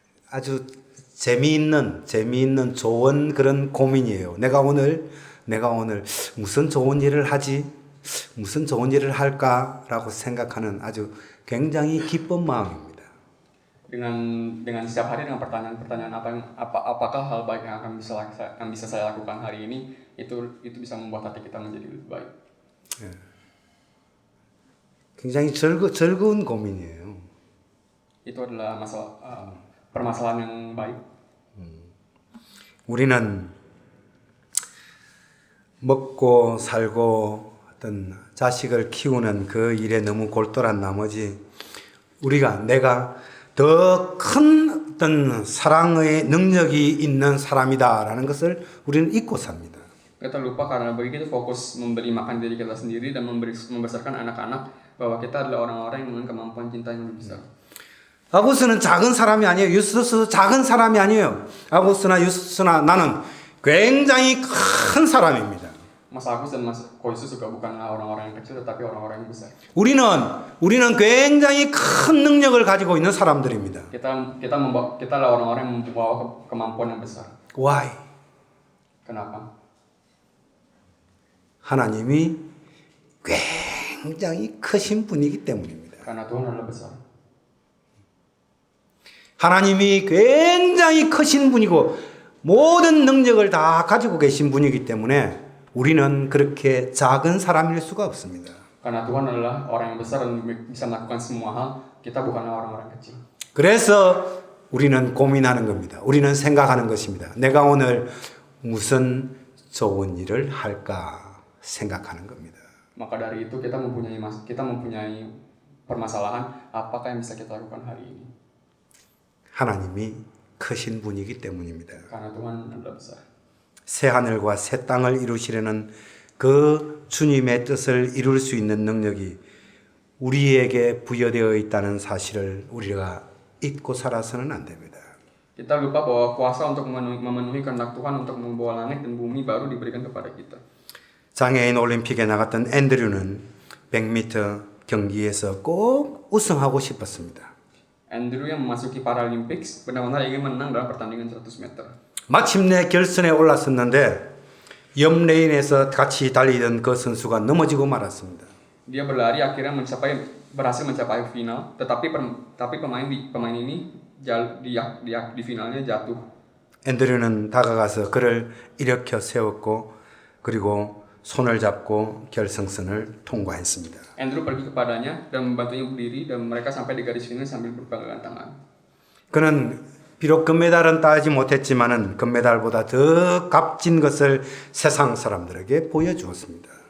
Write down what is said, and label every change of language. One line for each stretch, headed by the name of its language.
Korean: 아주 재미있는 좋은 그런 고민이에요. 내가 오늘 무슨 좋은 일을 하지? 무슨 좋은 일을 할까라고 생각하는 아주 굉장히 기쁜 마음입니다.
Indonesian: Dengan setiap hari dengan pertanyaan apakah hal baik yang bisa saya lakukan hari ini, itu bisa membuat hati kita menjadi lebih baik.
Korean: 예. 굉장히 즐거운 고민이에요.
Indonesian: Itu adalah permasalahan yang baik.
Korean: 우리는 먹고 살고 어떤 자식을 키우는 그 일에 너무 골똘한 나머지 내가 더 큰 어떤 사랑의 능력이 있는 사람이다라는 것을 우리는 잊고 삽니다.
Indonesian: Kita lupa karena begitu fokus memberi makan diri kita sendiri dan membesarkan anak-anak bahwa kita adalah orang-orang yang dengan kemampuan cinta yang lebih besar.
Korean: 아고스는 작은 사람이 아니에요. 유스도 작은 사람이 아니에요. 아고스나 유스나 나는 굉장히 큰 사람입니다.
Indonesian: Mas Agus dan Mas Koisus juga bukanlah orang-orang yang kecil tetapi orang-orang yang besar.
Korean: 우리는 굉장히 큰 능력을 가지고 있는 사람들입니다.
Indonesian: Kita adalah orang-orang yang membawa kemampuan yang besar.
English: Why?
Indonesian: Kenapa?
Korean: 하나님이 굉장히 크신 분이기 때문입니다.
Indonesian: Karena Tuhan adalah besar.
Korean: 하나님이 굉장히 크신 분이고 모든 능력을 다 가지고 계신 분이기 때문에 우리는 그렇게 작은 사람일 수가 없습니다.
Indonesian: Karena Tuhan adalah orang yang besar dan bisa melakukan semua hal, kita bukanlah orang-orang kecil.
Korean: 그래서 우리는 고민하는 겁니다. 우리는 생각하는 것입니다. 내가 오늘 무슨 좋은 일을 할까 생각하는 겁니다.
Indonesian: Maka dari itu kita mempunyai permasalahan apakah yang bisa kita lakukan hari ini.
Korean: 하나님이 크신 분이기 때문입니다.
Indonesian: Karena Tuhan adalah besar.
Korean: 새 하늘과 새 땅을 이루시려는 그 주님의 뜻을 이룰 수 있는 능력이 우리에게 부여되어 있다는 사실을 우리가 잊고 살아서는 안 됩니다.
Indonesian: Kita lupa bahwa kuasa untuk memenuhi kehendak Tuhan untuk membawa langit dan bumi baru diberikan kepada kita.
Korean: 장애인 올림픽에 나갔던 앤드류는 100m 경기에서 꼭 우승하고 싶었습니다.
Indonesian: Andrew yang memasuki Paralympics benar-benar ingin menang dalam pertandingan 100 meter.
Korean: 마침내 결선에 올랐었는데 옆 레인에서 같이 달리던 그 선수가 넘어지고 말았습니다.
Indonesian: Dia berlari akhirnya berhasil mencapai final, tetapi pemain ini di finalnya jatuh.
Korean: 앤드류는 다가가서 그를 일으켜 세웠고 그리고 손을 잡고 결승선을 통과했습니다.
Indonesian: Andrew pergi kepadanya dan membantunya berdiri dan mereka sampai di garis final sambil berpegangan tangan.
Korean: 그는 비록 금메달은 따지 못했지만은 금메달보다 더 값진 것을 세상 사람들에게 보여주었습니다.